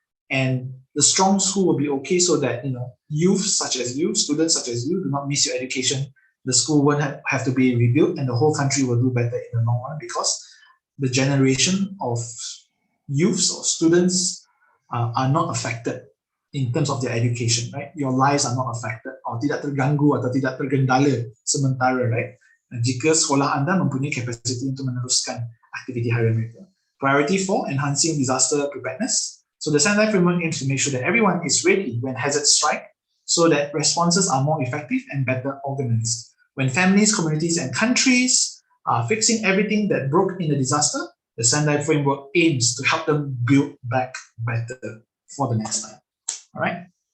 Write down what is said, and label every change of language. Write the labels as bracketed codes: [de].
[en] And the strong school will be okay so that youth such as you, students such as you, do not miss your education. The school won't have to be rebuilt, and the whole country will do better in the long run, because the generation of youths or students are not affected in terms of their education, right? Your lives are not affected or [ms] tidak terganggu atau tidak tergendala sementara, [en] right? [ms] Jika sekolah anda mempunyai kapasiti untuk meneruskan aktiviti harian mereka. [en] Priority 4, enhancing disaster preparedness. So the Sendai framework aims to make sure that everyone is ready when hazards strike, so that responses are more effective and better organized. When families, communities, and countries are fixing everything that broke in the disaster, the Sendai framework aims to help them build back better for the next time. All right.